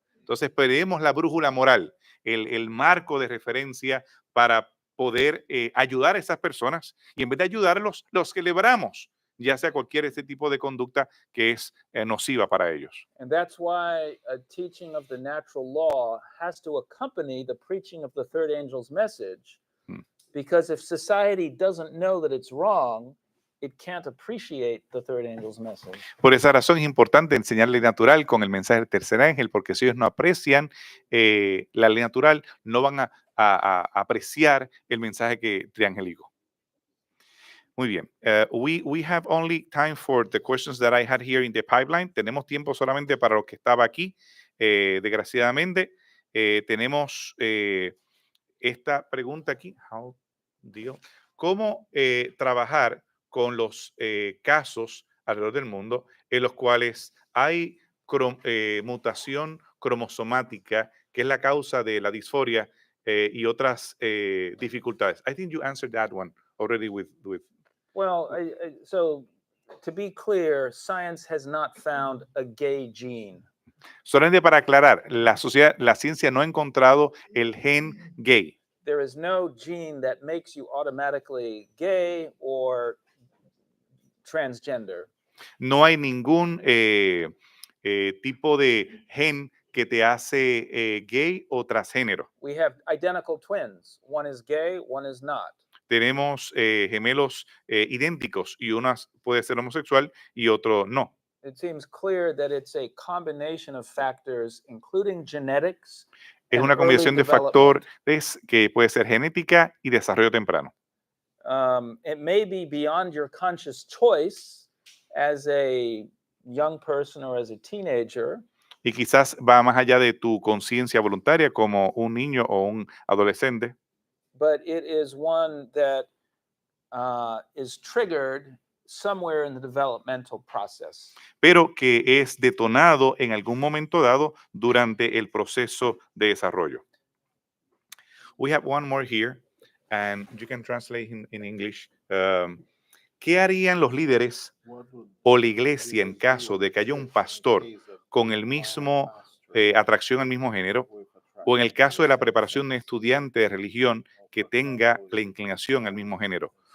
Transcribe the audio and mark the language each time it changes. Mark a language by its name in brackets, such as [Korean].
[Spanish] Entonces, perdemos la brújula moral, el marco de referencia para poder ayudar a esas personas, y en vez de ayudarlos, los celebramos, ya sea cualquier este tipo de conducta que es nociva para ellos. [English] And that's why a teaching of the natural law has to accompany the preaching of the third angel's message. Because if society doesn't know that it's wrong, it can't appreciate the third angel's message. [Spanish] Por esa razón es importante enseñar ley natural con el mensaje del tercer ángel, porque si ellos no aprecian la ley natural, no van a apreciar el mensaje triangélico. Muy bien. [English] We have only time for the questions that I had here in the pipeline. [Spanish] Tenemos tiempo solamente para lo que estaba aquí. Desgraciadamente, tenemos esta pregunta aquí. ¿Cómo trabajar con los casos alrededor del mundo en los cuales hay mutación cromosomática, que es la causa de la disforia y otras dificultades? [English] I think you answered that one already with Well, so to be clear, science has not found a gay gene. [Spanish] Solamente para aclarar, la ciencia no ha encontrado el gen gay. [English] There is no gene that makes you automatically gay or transgender. [Spanish] No hay ningún tipo de gen que te hace gay o transgénero. [English] We have identical twins. One is gay, one is not. [Spanish] Tenemos gemelos idénticos y uno puede ser homosexual y otro no. [English] It seems clear that it's a combination of factors, including genetics. [Spanish] Es una combinación de factores que puede ser genética y desarrollo temprano. [English] It may be beyond your conscious choice as a young person or as a teenager. [Spanish] Y quizás va más allá de tu conciencia voluntaria como un niño o un adolescente. [English] But it is one that is triggered somewhere in the developmental process. [Spanish] Pero que es detonado en algún momento dado durante el proceso de desarrollo. [English] We have one more here, and you can translate in English. [Spanish] ¿Qué harían los líderes o la iglesia en caso de que haya un pastor con el mismo atracción al mismo género, o en el caso de la preparación de un estudiante de religión que tenga la inclinación al mismo género?